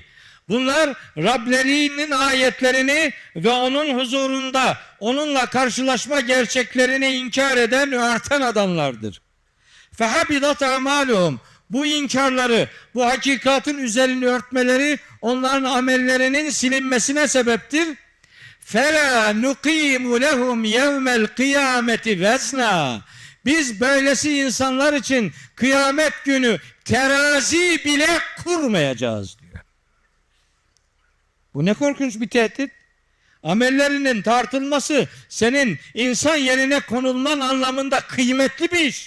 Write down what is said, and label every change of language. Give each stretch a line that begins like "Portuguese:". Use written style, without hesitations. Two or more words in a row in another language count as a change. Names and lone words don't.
Turkish: Bunlar Rablerinin ayetlerini ve onun huzurunda onunla karşılaşma gerçeklerini inkar eden, örten adamlardır.
Arabic: فحبطت أعمالهم.
Turkish: Bu inkarları, bu hakikatin üzerini örtmeleri onların amellerinin silinmesine sebeptir.
Arabic: فَلَا نُقِيمُ لَهُمْ يَوْمَ الْقِيَامَةِ وَزْنًا.
Turkish: Biz böylesi insanlar için kıyamet günü terazi bile kurmayacağız diyor. Bu ne korkunç bir tehdit. Amellerinin tartılması senin insan yerine konulman anlamında kıymetli bir iş.